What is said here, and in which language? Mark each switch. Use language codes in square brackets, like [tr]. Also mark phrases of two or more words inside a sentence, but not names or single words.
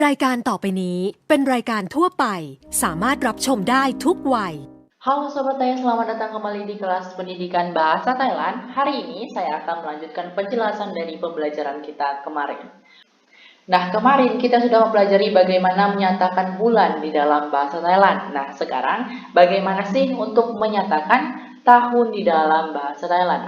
[th] รายการต่อไปนี้เป็นรายการทั่วไปสามารถรับชมได้ทุกวัย [id] Halo Sobat Taya, selamat datang kembali di kelas pendidikan bahasa Thailand. Hari ini saya akan melanjutkan penjelasan dari pembelajaran kita kemarin. Nah, kemarin kita sudah mempelajari bagaimana menyatakan bulan di dalam bahasa Thailand. Nah, sekarang bagaimana sih untuk menyatakan tahun di dalam bahasa Thailand?